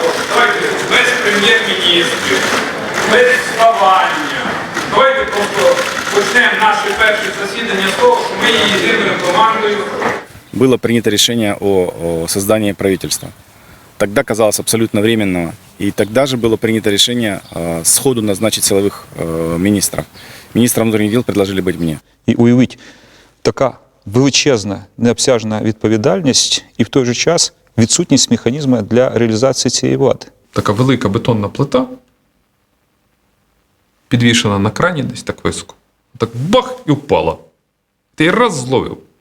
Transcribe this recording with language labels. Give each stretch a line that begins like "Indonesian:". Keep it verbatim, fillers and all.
Ukrainian: Давайте без прем'єр-міністрів, без ставання. Давайте просто почнемо наше перше засідання з того, що ми є єдиною командою.
Russian: Было принято решение о создании правительства. Тогда казалось абсолютно временного. И тогда же было принято решение сходу назначить силовых министров. Министром внутренних дел предложили быть мне.
Ukrainian: І уявіть, така величезна, необсяжна відповідальність і в той же час відсутність механізму для реалізації цієї влади. Така велика бетонна плита, підвішена на крані десь так високо. Так бах і впала. Ти її раз зловив.